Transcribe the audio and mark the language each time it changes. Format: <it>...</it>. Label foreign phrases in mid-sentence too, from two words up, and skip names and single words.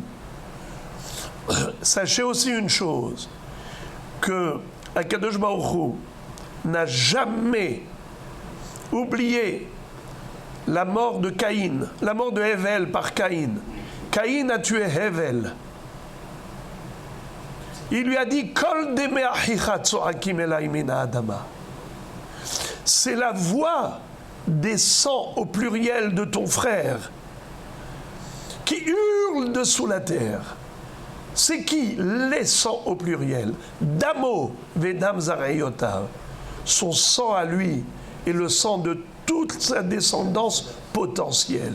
<fr>Sachez aussi une chose, que</fr> <he>הקדוש ברוך הוא</he> <fr>n'a jamais oublié la mort de Caïn, la mort de Hevel par Caïn. Caïn a tué Hevel. Il lui a dit</fr> <he>קול דמי אחיך צועקים אלי מן האדמה.</he> <fr>C'est la voix des sangs au pluriel de ton frère qui hurle dessous la terre. C'est qui? Les sangs au pluriel.</fr> <he>דמו ודם זרעיותיו.</he> <fr>Son sang à lui et le sang de toute sa descendance potentielle.</fr>